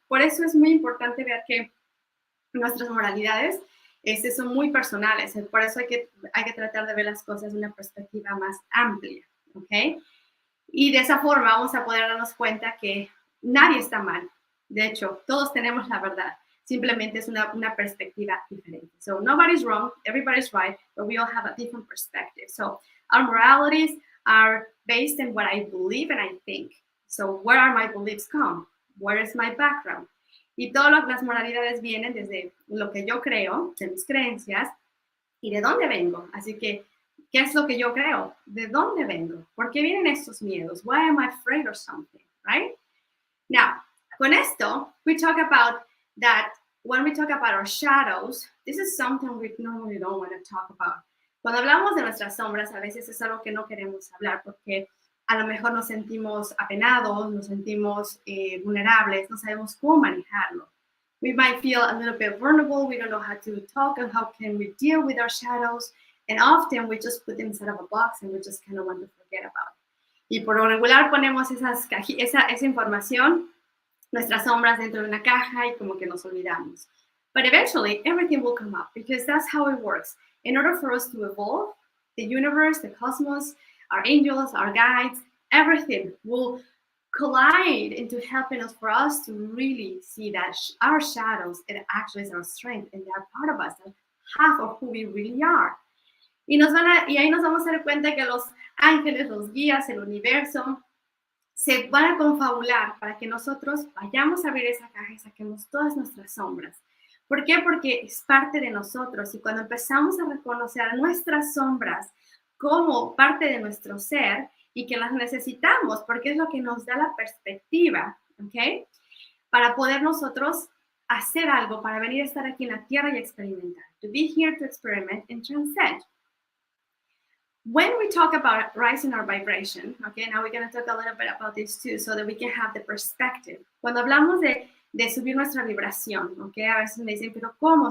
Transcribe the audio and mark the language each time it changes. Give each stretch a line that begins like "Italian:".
Spanish: Por eso es muy importante ver que nuestras moralidades son muy personales. Por eso hay que tratar de ver las cosas de una perspectiva más amplia, ¿ok? Y de esa forma vamos a poder darnos cuenta que nadie está mal. De hecho, todos tenemos la verdad. Simplemente es una perspectiva diferente.
English: So nobody's wrong, everybody's right, but we all have a different perspective. So our moralities are based on what I believe and I think. So where are my beliefs come? Where is my background?
Spanish: Y todas las moralidades vienen desde lo que yo creo, de mis creencias, y de dónde vengo. Así que, ¿qué es lo que yo creo? ¿De dónde vengo? ¿Por qué vienen estos miedos?
English: Why am I afraid of something, right? Now,
Spanish: con esto,
English: we talk about that when we talk about our shadows, this is something we normally don't want to talk about.
Spanish: Cuando hablamos de nuestras sombras, a veces es algo que no queremos hablar porque a lo mejor nos sentimos apenados, nos sentimos vulnerables, no sabemos cómo manejarlo.
English: We might feel a little bit vulnerable, we don't know how to talk and how can we deal with our shadows, and often we just put them inside of a box and we just kind of want to forget about it.
Spanish: Y por lo regular ponemos esa información, nuestras sombras dentro de una caja y como que nos olvidamos.
English: But eventually, everything will come up because that's how it works. In order for us to evolve, the universe, the cosmos, our angels, our guides, everything will collide into helping us for us to really see that our shadows, it actually is our strength and they are part of us, half of who we really are.
Spanish: Y ahí nos vamos a dar cuenta que los ángeles, los guías, el universo, se van a confabular para que nosotros vayamos a abrir esa caja y saquemos todas nuestras sombras. ¿Por qué? Porque es parte de nosotros y cuando empezamos a reconocer nuestras sombras como parte de nuestro ser y que las necesitamos porque es lo que nos da la perspectiva, ¿ok? Para poder nosotros hacer algo, para venir a estar aquí en la tierra y experimentar.
English: To be here to experiment and transcend. When we talk about rising our vibration, okay, now we're going to talk a little bit about this too, so that we can have the perspective.
Spanish: Cuando hablamos de subir nuestra vibración, okay, a veces me dicen, pero ¿cómo?